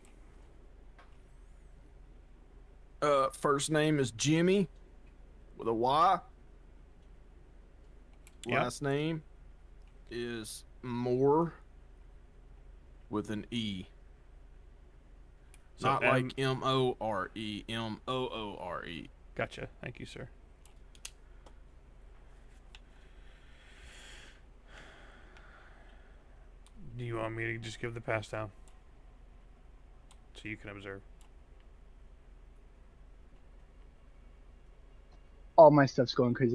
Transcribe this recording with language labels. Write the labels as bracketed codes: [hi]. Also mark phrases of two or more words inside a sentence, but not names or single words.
[en] First name is Jimmy with a Y. Yep. Last name is Moore with an E. So Not like M-O-R-E, M-O-O-R-E. Gotcha. Thank you, sir. Do you want me to just give the pass down? So you can observe. All my stuff's going crazy.